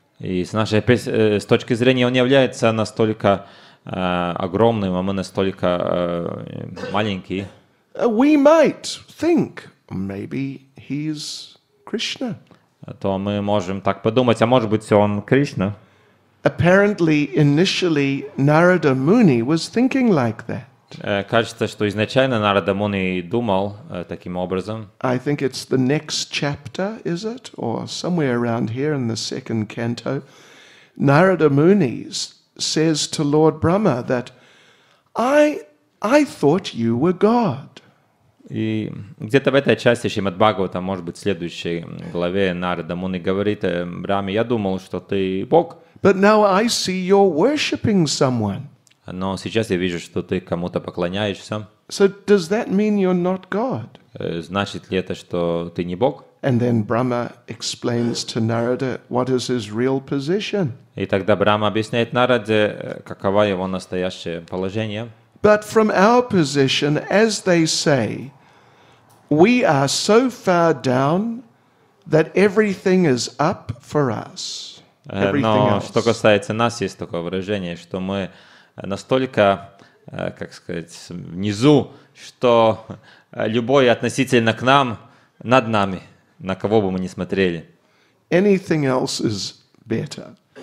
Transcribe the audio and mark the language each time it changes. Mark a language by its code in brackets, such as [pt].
[ru] И с точки зрения он является настолько огромным, а мы настолько маленькие. [en] We might think maybe he's Krishna. [ru] То мы можем так подумать, а может быть он Кришна. [en] Apparently, initially, Narada Muni was thinking like that. [ru] Кажется, что изначально Нарада Муни думал таким образом. [en] I think it's the next chapter, is it? Or somewhere around here in the second canto. Narada Muni says to Lord Brahma that I thought you were God. [ru] И где-то в этой части Шримад Бхагавата, может быть, в следующей главе Нарада Муни говорит Брахме: я думал, что ты Бог. [en] But now I see you're worshipping someone. [ru] Но сейчас я вижу, что ты кому-то поклоняешься. [en] So does that mean you're not God? [ru] Значит ли это, что ты не Бог? [en] And then Brahma explains to Narada what is his real position. [ru] И тогда Брахма объясняет Нараде, каково его настоящее положение. [en] But from our position, as they say, we are so far down that everything is up for us. [ru] Но что касается нас, есть такое выражение, что мы настолько, как сказать, внизу, что любой относительно к нам над нами, на кого бы мы ни смотрели. [en] Anything else is better.